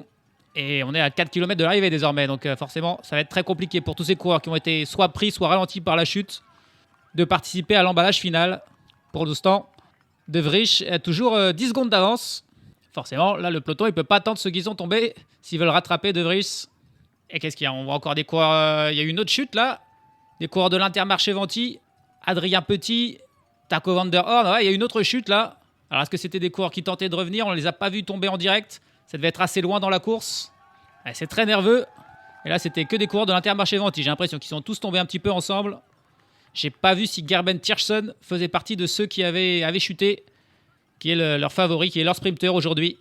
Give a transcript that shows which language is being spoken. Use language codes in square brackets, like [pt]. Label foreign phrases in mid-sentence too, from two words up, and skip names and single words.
[fr] Et on est à 4 km de l'arrivée désormais, donc forcément ça va être très compliqué pour tous ces coureurs qui ont été soit pris, soit ralentis par la chute, de participer à l'emballage final. Pour l'instant, De Vries a toujours 10 secondes d'avance. Forcément, là, le peloton, il ne peut pas attendre ceux qui sont tombés s'ils veulent rattraper De Vries. Et qu'est-ce qu'il y a ? On voit encore des coureurs... il y a une autre chute, là. Des coureurs de l'Intermarché Venti. Adrien Petit, Taco van der Horn. Il y a une autre chute, là. Alors, est-ce que c'était des coureurs qui tentaient de revenir ? On ne les a pas vus tomber en direct. Ça devait être assez loin dans la course. C'est très nerveux. Et là, c'était que des coureurs de l'Intermarché Venti. J'ai l'impression qu'ils sont tous tombés un petit peu ensemble. J'ai pas vu si Gerben Tiersen faisait partie de ceux qui avaient chuté, qui est leur favori, qui est leur sprinter aujourd'hui.